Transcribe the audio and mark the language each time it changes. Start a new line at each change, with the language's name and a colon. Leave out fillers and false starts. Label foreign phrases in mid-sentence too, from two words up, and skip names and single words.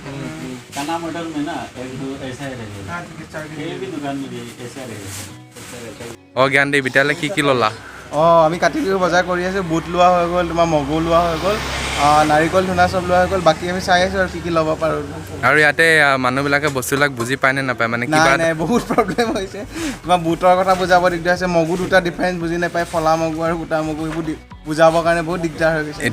Hindi: खाना मॉडल में ना एक दो ऐसा ही रहेगा। ये भी दुकान में भी ऐसा रहेगा।
Assamese: জ্ঞানদীপ এতিয়ালৈ কি ল'লা? আমি কাতি বিহু বজাৰ কৰি আছোঁ। বুট লোৱা হৈ গ'ল, তোমাৰ মগু লোৱা হৈ গ'ল, নাৰিকল ধুনা চব লোৱা হৈ গ'ল। বাকী আমি চাই আছোঁ আৰু কি ল'ব পাৰোঁ। আৰু ইয়াতে মানুহবিলাকে বস্তুবিলাক বুজি পায় নে নাপায়, মানে নাই বহুত প্ৰব্লেম হৈছে। তোমাৰ বুটৰ কথা বুজাব দিগদাৰ হৈছে, মগু দুটা ডিফাৰেঞ্চ বুজি নাপায়, ফলা মগু আৰু গোটা মগু এইবোৰ বুজাবৰ কাৰণে বহুত দিগদাৰ হৈ গৈছে।